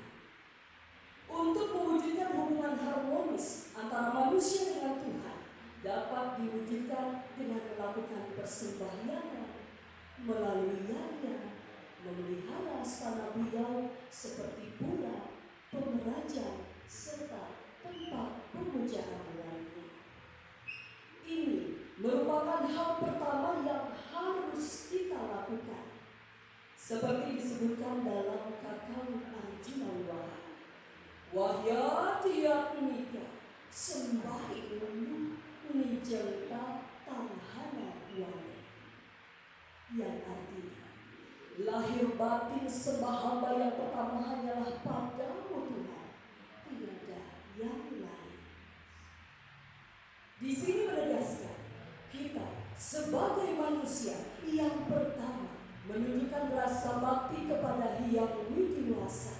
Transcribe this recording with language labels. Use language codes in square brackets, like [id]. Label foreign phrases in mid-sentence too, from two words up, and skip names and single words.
[id] Untuk mewujudkan hubungan harmonis antara manusia dengan Tuhan dapat diwujudkan dengan melakukan persembahyangan, melaluinya memelihara astana beliau seperti pura, pemerajan, serta tempat pemujaan lainnya. Ini merupakan hal pertama yang harus kita lakukan, seperti disebutkan dalam Kakawin Arjuna Wiwaha. [kaw] Wahyatiyatmika sembahi ulu nijengta tanhana wani. [id] Yang artinya, lahir batin sembah hamba yang pertama hanyalah padamu Tuhan, tiada yang lain. Di sini menegaskan kita sebagai manusia yang pertama menunjukkan rasa bakti kepada Hyang Widiwasa.